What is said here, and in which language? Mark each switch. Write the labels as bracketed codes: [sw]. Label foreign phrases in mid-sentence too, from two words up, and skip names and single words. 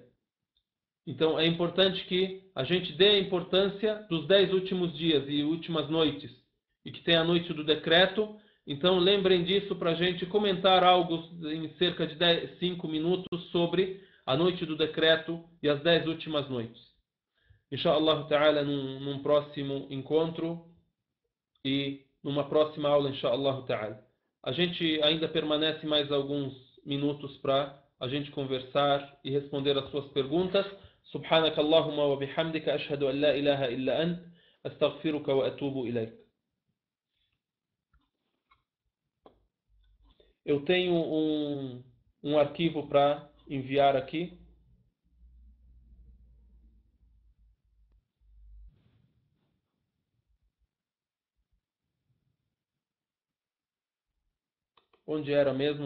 [pt] Então é importante que a gente dê a importância dos 10 últimos dias e últimas noites. E que tem a noite do decreto. Então lembrem disso para a gente comentar algo em cerca de 5 minutos sobre a noite do decreto e as 10 últimas noites. [ar] إن شاء الله تعالى [pt] num próximo encontro e numa próxima aula, [ar] إن شاء الله تعالى. [pt] A gente ainda permanece mais alguns minutos para a gente conversar e responder as suas perguntas. [ar] سبحانك اللهم وبحمدك أشهد أن لا إله إلا أنت أستغفرك وأتوب إليك. [pt] Eu tenho um arquivo para enviar aqui. Onde era mesmo?